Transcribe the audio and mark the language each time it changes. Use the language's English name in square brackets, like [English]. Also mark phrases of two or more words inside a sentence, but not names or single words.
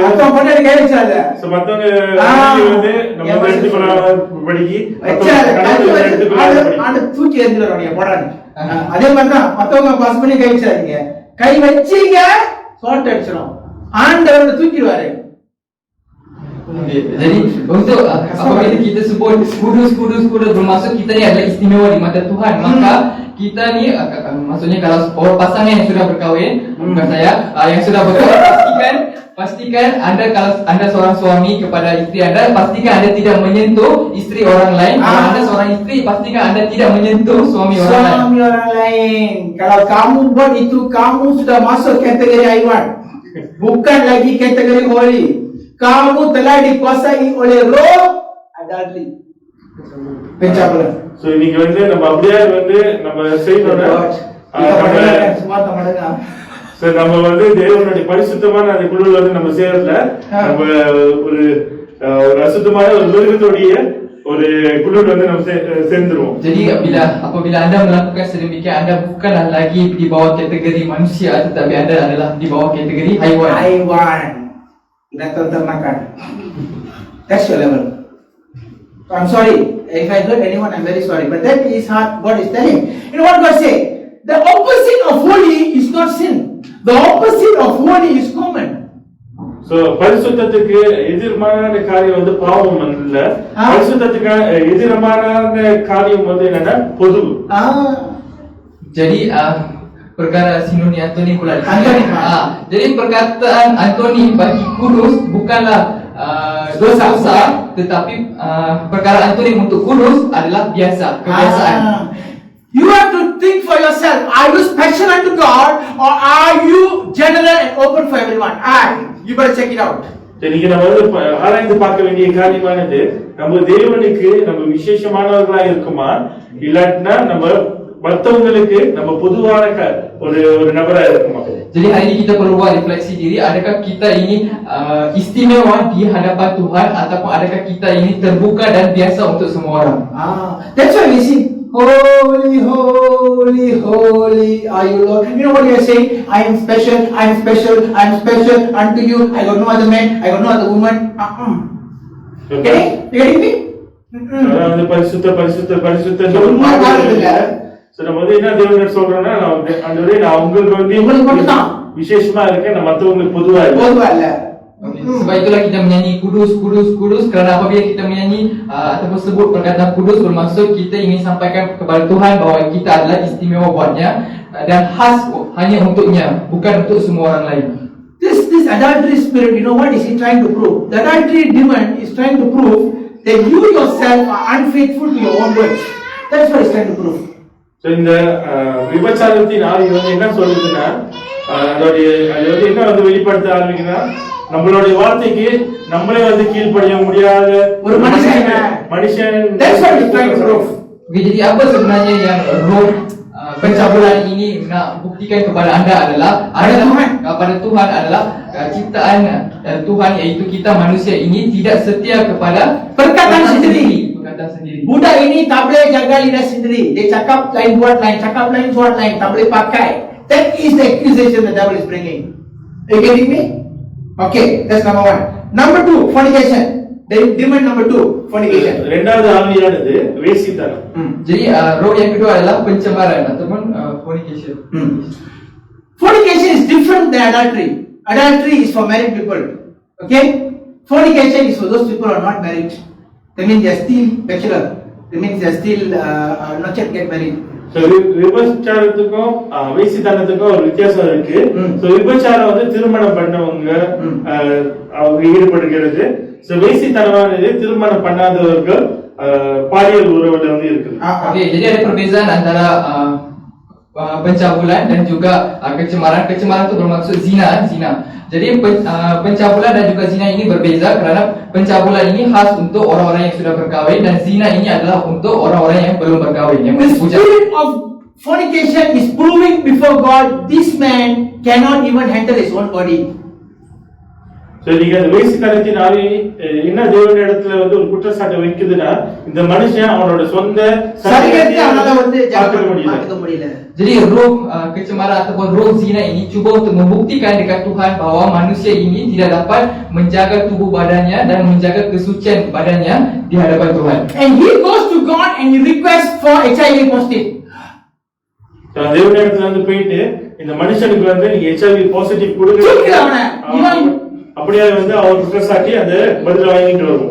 [Tamil] அத்தம் பொண்டாட்டி கை வச்சாத. மத்தவங்க வந்து நம்ம வந்து படிக்கி தூக்கி எறிஞ்சிட போடாது. அதே மாதிரிதான் மத்தவங்க பாஸ் பண்ணி கை வச்சாதீங்க. கை வச்சீங்க ஷார்ட் அடிச்சிடும். ஆண்டவர் தூக்கிடுவாரு. [Malay] Jadi untuk apabila kita sebut kudus bermaksud kita ni adalah istimewa di mata Tuhan, maka kita ni maksudnya kalau pasangan yang sudah berkahwin, bukan saya, yang sudah berkahwin, pastikan anda, kalau anda seorang suami kepada isteri anda, pastikan anda tidak menyentuh isteri orang lain. Kalau anda seorang isteri, pastikan anda tidak menyentuh suami orang lain. Kalau kamu buat itu, kamu sudah masuk kategori haiwan, bukan lagi kategori holy. Kamu telah dikuasai oleh roh adultery. Pencabulan. [Tamil] So இன்னைக்கு வந்து நம்ம அப்படியே வந்து நம்ம செய்யறோம்னா சும்மா தமிழங்க. So நம்ம வந்து தேவனுடைய பரிசுத்தமான அந்த குழுல வந்து நம்ம சேரல நம்ம ஒரு அசுத்தமான ஒரு மிருகத்துடைய ஒரு குழுல வந்து நம்ம சேர்ந்துருவோம். [Malay] Jadi apabila anda melakukan sedemikian, anda bukanlah lagi di bawah kategori manusia, tetapi anda adalah di bawah kategori haiwan. Haiwan. Binatang ternakan. [English] That's your level. I'm sorry. If I hurt anyone, I'm very sorry. But that is how God is telling. You know what God say? The opposite of holy is not sin. The opposite of holy is common. [Tamil] So பரிசுத்தத்துக்கு எதிர்மான காரியம் வந்து பாவம் அல்ல. பரிசுத்தத்துக்கு எதிர்மான காரியம் வந்து என்னன்னா பொது. [Malay] Jadi perkara sinoni Antoni pula. Jadi perkataan Antoni bagi kudus bukanlah dosa, tetapi perkara Antoni untuk kudus adalah biasa, kebiasaan. [English] You have to think for yourself. Are you special unto God, or are you general and open for everyone? You better check it out. [Tamil] இன்னைக்கு நம்ம வந்து ஆராய்ந்து பார்க்க வேண்டிய காரியமானது, நம்ம தேவனுக்கு நம்ம விசேஷமானவர்களா இருக்குமா, இல்லாட்டினா நம்ம மற்றவங்களுக்கு நம்ம பொதுவான ஒரு நபரா இருக்குமா? [Malay] Jadi hari ini kita perlu buat refleksi diri, adakah kita ini istimewa di hadapan Tuhan, ataupun adakah kita ini terbuka dan biasa untuk semua orang? [English] That's why we sing, holy, holy, holy are you Lord. You know what you are saying? I am special, I am special, I am special unto you. I got no other man, I got no other woman. Okay? You getting me? [Tamil] அதாவது பரிசுத்த சோ நம்ம வந்து என்ன தேவன் சொல்றோம்னா, ஆண்டவரே நான் உங்களுக்கு வந்து விசேஷமா இருக்கேன், நான் மத்தவங்களுக்கு பொதுவா இல்ல. [Malay] Sebab itulah kita menyanyi kudus, kudus, kudus, kerana apabila kita menyanyi ataupun sebut perkataan kudus, bermaksud kita ingin sampaikan kepada Tuhan bahawa kita adalah istimewa buatnya dan khas hanya untuknya, bukan untuk semua orang lain. [English] This adultery spirit, you know what is he trying to prove? The adultery demon is trying to prove that you yourself are unfaithful to your own words. That's what he's trying to prove. [Tamil] So இந்த விபச்சாரத்தின் ஆவி வந்து என்ன சொல்லுதுன்னா, அது வந்து என்ன வந்து வெளிப்படுத்த ஆரம்பிக்குன்னா, நம்மளுடைய வார்த்தைக்கு நம்மளே வந்து கீழ்ப்படிய முடியாத ஒரு மனுஷன். [English] That's what he's trying to prove. [Malay] Jadi apa sebenarnya yang roh pencabulan ini nak buktikan kepada anda adalah kepada Tuhan adalah ciptaan Tuhan, iaitu kita manusia ini tidak setia kepada perkataan sendiri. Budak ini tak boleh jaga lidah sendiri. Dia cakap lain buat lain, cakap lain buat lain, tak boleh pakai. [English] That is the accusation the devil is bringing. Are you getting me? Okay, that's number one. Number two, fornication. Demon number two, fornication. [Tamil] இரண்டாவது ஆவியானது வேசித்தனம். [Malay] Jadi roh yang kedua adalah pencemaran ataupun fornication. [English] Fornication is different than adultery. Adultery is for married people. Okay? Fornication is for those people who are not married. That means they are still bachelor. That means they are still not yet get married. [Tamil] So விபச்சாரத்துக்கும் வேசித்தனத்துக்கும் ஒரு வித்தியாசம் இருக்கு. So விபச்சாரம் வந்து திருமணம் பண்ணவங்க அவங்க ஈடுபடுகிறது. So வேசித்தனமானது திருமணம் பண்ணாதவர்கள் பாலியல் உறவுல வந்து இருக்குது. [Malay] Okay, jadi ada perbezaan antara pencabulan dan juga kecemaran. Kecemaran itu bermaksud zina. Jadi pencabulan dan juga zina ini berbeza kerana pencabulan ini khas untuk orang-orang yang sudah berkahwin dan zina ini adalah untuk orang-orang yang belum berkahwin. [English] The spirit of fornication is proving before God this man cannot even handle his own body. So So, [Tamil] நீங்க அந்த வேசித்தனத்தின் ஆவி என்ன தேவனுடைய இடத்துல வந்து ஒரு குற்றச்சாட்டை வைக்குதுன்னா இந்த மனுஷன் அவனோட சொந்த சரீரத்தை அவனால வந்து பார்க்க முடியல. மாத்திக்க முடியல. [Malay] Jadi roh kecemaran ataupun roh zina ini cuba untuk membuktikan dekat Tuhan bahawa manusia ini tidak dapat menjaga tubuh badannya dan menjaga kesucian badannya di hadapan Tuhan. [English] And he goes to God and he requests for HIV positive. [Tamil] தேவனுடைய இடத்துல வந்து போயிட்டு இந்த மனுஷனுக்கு வந்து நீங்க [English] HIV positive [Tamil] கொடுங்க அப்படியே வந்து அவர் குற்றச்சாட்டி அந்த பதில வாங்கிட்டு வரும்.